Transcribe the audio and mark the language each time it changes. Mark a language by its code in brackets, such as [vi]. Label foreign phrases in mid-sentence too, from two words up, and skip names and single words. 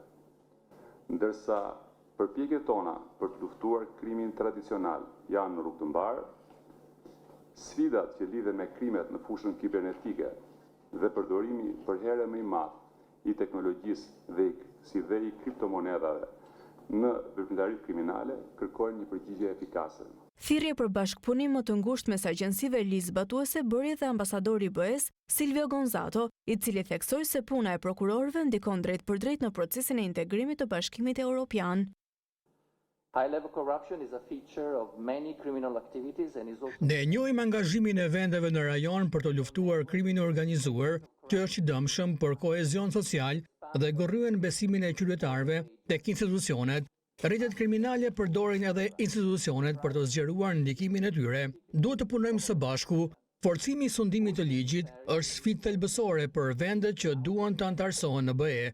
[sq] Ndërsa përpjekjet tona për të luftuar krimin tradicional janë në rrugë të mbarë, sfidat që lidhen me krimet në fushën kibernetike dhe përdorimi për herë më i madh i teknologjisë dhe i kriptomonedhave në veprimtaritë kriminale kërkojnë një përgjigje efikase. Thirrje për bashkëpunim më të ngushtë mes agjensive ligjzbatuese bëri dhe ambasadori i BE-s Silvio Gonzato, i cili theksoi se puna e prokurorëve ndikon drejt për drejt në procesin e integrimit të Bashkimit Evropian. [en] High-level corruption is a feature of many criminal activities and is also... [sq] Ne njohim angazhimin e vendeve në rajon për të luftuar krimin e organizuar, që është i dëmshëm për kohezion social dhe gorryen besimin e qytetarëve tek institucionet. Rrjetet kriminale përdorin edhe institucionet për të zgjeruar ndikimin e tyre. Duhet të punojmë së bashku. Forcimi i sundimit të ligjit është sfidë thelbësore për vendet që duan të antarësohen në BE.